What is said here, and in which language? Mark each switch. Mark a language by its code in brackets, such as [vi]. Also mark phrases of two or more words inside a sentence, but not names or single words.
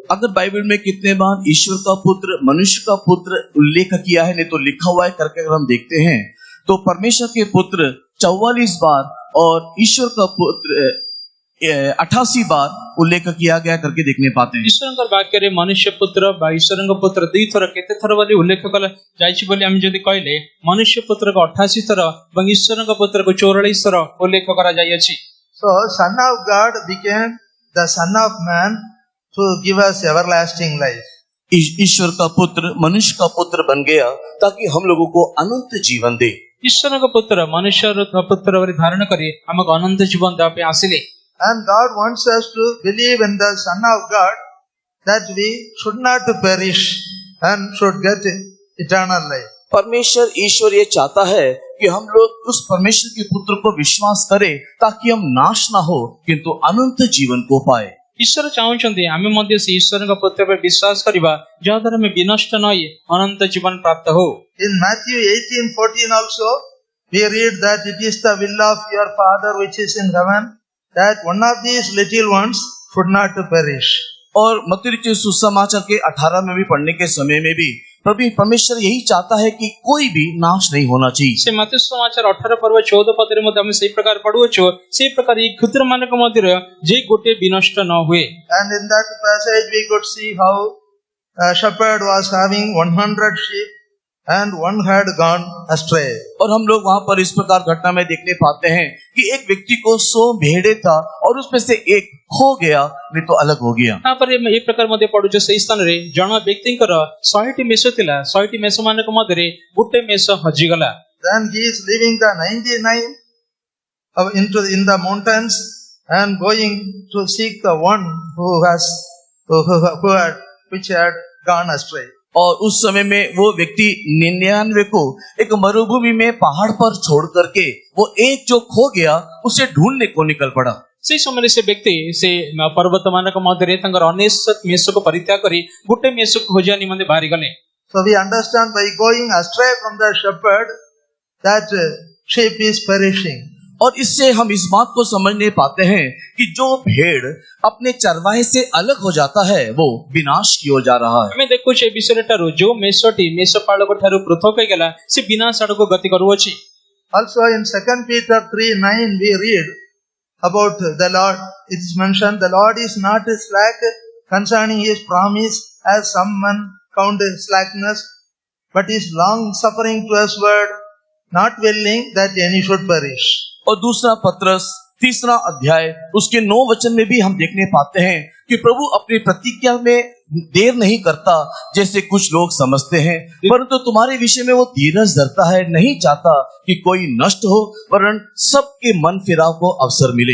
[hi] अगर बाइबल में कितने बार ईश्वर का पुत्र मनुष्य का पुत्र उल्लेख किया है, नहीं तो लिखा हुआ है करके अगर हम देखते हैं तो परमेश्वर के पुत्र 44 बार और ईश्वर का पुत्र 88 बार उल्लेख किया गया करके देखने पाते हैं। [or] ଈଶ୍ୱରଙ୍କ ବାକ୍ୟରେ ମନୁଷ୍ୟ ପୁତ୍ର ବା ଈଶ୍ୱରଙ୍କ ପୁତ୍ର ଦୁଇ ଥର କେତେ ଥର ବୋଲି ଉଲ୍ଲେଖ ଯାଇଛି ବୋଲି ଆମେ ଯଦି କହିଲେ ମନୁଷ୍ୟ ପୁତ୍ରକୁ 88 ଥର ଏବଂ ଈଶ୍ୱରଙ୍କ ପୁତ୍ରକୁ 44 ଥର ଉଲ୍ଲେଖ କରାଯାଇଅଛି। [en] So Son of God became the Son of Man to give us everlasting life. [hi] ईश्वर का पुत्र मनुष्य का पुत्र बन गया ताकि हम लोगों को अनंत जीवन दे। [or] ଈଶ୍ୱରଙ୍କ ପୁତ୍ର ମନୁଷ୍ୟର ପୁତ୍ର ବୋଲି ଧାରଣ କରି ଆମକୁ ଅନନ୍ତ ଜୀବନ ଦେବା ପାଇଁ ଆସିଲେ। [en] And God wants us to believe in the Son of God that we should not perish and should get eternal life. [hi] परमेश्वर ईश्वर ये चाहता है कि हम लोग उस परमेश्वर के पुत्र को विश्वास करें ताकि हम नाश ना हो किंतु अनंत जीवन को पाए। [or] ଈଶ୍ୱର ଚାହୁଁଛନ୍ତି ଆମେ ମଧ୍ୟ ସେ ଈଶ୍ୱରଙ୍କ ପୁତ୍ର ଉପରେ ବିଶ୍ୱାସ କରିବା ଯାହାଦ୍ୱାରା ଆମେ ବିନଷ୍ଟ ନ ହୋଇ ଅନନ୍ତ ଜୀବନ ପ୍ରାପ୍ତ ହଉ। [en] In Matthew 18:14 also we read that it is the will of your Father which is in heaven that one of these little ones should not perish. [hi] और मत्ती रचित सुसमाचार के 18 में भी पढ़ने के समय में भी प्रभु परमेश्वर यही चाहता है कि कोई भी नाश नहीं होना चाहिए। [or] ସେ ମାର୍କୋସ ସମାଚାର 18 ପର୍ବ 14 ପଦରେ ମଧ୍ୟ ଆମେ ସେହି ପ୍ରକାର ପଢୁଅଛୁ ସେହି ପ୍ରକାର ଏହି କ୍ଷୁଦ୍ରମାନଙ୍କ ମଧ୍ୟରେ ଯେ ଗୋଟିଏ ବିନଷ୍ଟ ନ ହୁଏ। [en] And in that passage we could see how a shepherd was having 100 sheep and one had gone astray. [hi] और हम लोग वहां पर इस प्रकार घटना में देखने पाते हैं कि एक व्यक्ति को 100 भेड़े था और उसमें से एक खो गया, नहीं तो अलग हो गया। [or] ତାପରେ ଆମେ ଏ ପ୍ରକାର ମଧ୍ୟ ପଢୁଛୁ ସେଇ ସ୍ଥାନରେ ଜଣେ ବ୍ୟକ୍ତିଙ୍କର 100ଟି ମେଷ ଥିଲା, 100ଟି ମେଷ ମାନଙ୍କ ମଧ୍ୟରେ ଗୋଟେ ମେଷ ହଜିଗଲା। [en] Then he is leaving the 99 in the mountains and going to seek the one which had gone astray. [hi] और उस समय में वो व्यक्ति 99 को एक मरुभूमि में पहाड़ पर छोड़ करके वो एक जो खो गया उसे ढूंढने को निकल पड़ा। [or] ସେଇ ସମୟରେ ସେ ବ୍ୟକ୍ତି ସେ ପର୍ବତ ମାନଙ୍କ ମଧ୍ୟରେ ତାଙ୍କର 99 ମେଷକୁ ପରିତ୍ୟାଗ କରି ଗୋଟେ ମେଷକୁ ଖୋଜିବା ନିମନ୍ତେ ବାହାରିଗଲେ। [en] So we understand by going astray from the shepherd that sheep is perishing. [hi] और इससे हम इस बात को समझने पाते हैं कि जो भेड़ अपने चरवाहे से अलग हो जाता है वो विनाश की ओर जा रहा है। [or] ଆମେ ଦେଖୁଛେ ଏ ବିଷୟଟାରୁ ଯୋଉ ମେଷଟି ମେଷପାଳକ ଠାରୁ ପୃଥକ ହେଇଗଲା ସେ ବିନାଶ ଆଡକୁ ଗତି କରୁଅଛି। [en] Also in 2 Peter 3:9 we read about the Lord. It is mentioned the Lord is not slack concerning his promise as some men count slackness, but is long suffering to usward, not willing that any should perish. [hi] और दूसरा पत्रस 3 अध्याय उसके 9 वचन में भी हम देखने पाते हैं कि प्रभु अपनी प्रतिज्ञा में देर नहीं करता जैसे कुछ लोग समझते हैं, परंतु तुम्हारे विषय में वो धीरज धरता है, नहीं चाहता कि कोई नष्ट हो वरन सबके मन फिराव को अवसर मिले।